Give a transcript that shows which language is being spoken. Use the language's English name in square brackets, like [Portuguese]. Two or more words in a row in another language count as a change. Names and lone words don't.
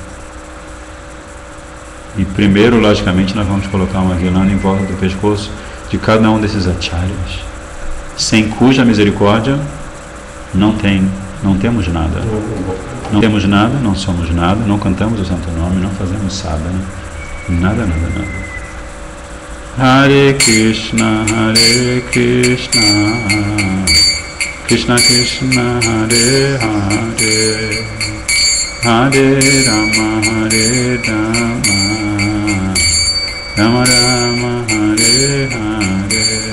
[Portuguese] E primeiro, logicamente, nós vamos colocar uma guirlanda em volta do pescoço de cada um desses acharyas, sem cuja misericórdia não temos nada. Não temos nada, não somos nada, não cantamos o santo nome, não fazemos sadhana, nada. [Sanskrit] हरे कृष्ण कृष्ण कृष्ण हरे हरे हरे राम राम राम हरे हरे,